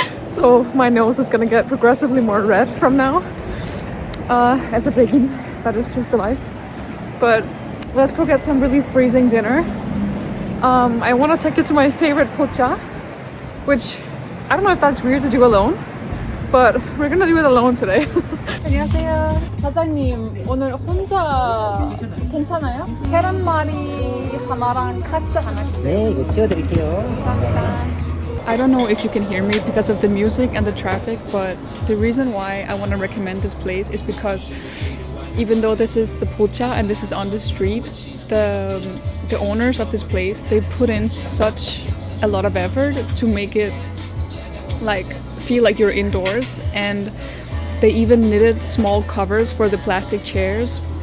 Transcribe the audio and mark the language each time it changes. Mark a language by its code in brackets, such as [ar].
[en] So my nose is gonna get progressively more red from now. As a beginning, that is just the life. But let's go get some really freezing dinner. I want to take you to my favorite pocha, which I don't know if that's weird to do alone, but we're gonna do it alone today. [ko] 안녕하세요. 사장님, 오늘 혼자 괜찮아요? 계란말이 하나랑 카스 하나 주세요. 네, 이거 치워드릴게요. 감사합니다. [en] I don't know if you can hear me because of the music and the traffic, but the reason why I want to recommend this place is because even though this is the pocha and this is on the street, the owners of this place, they put in such a lot of effort to make it like feel like you're indoors, and they even knitted small covers for the plastic chairs.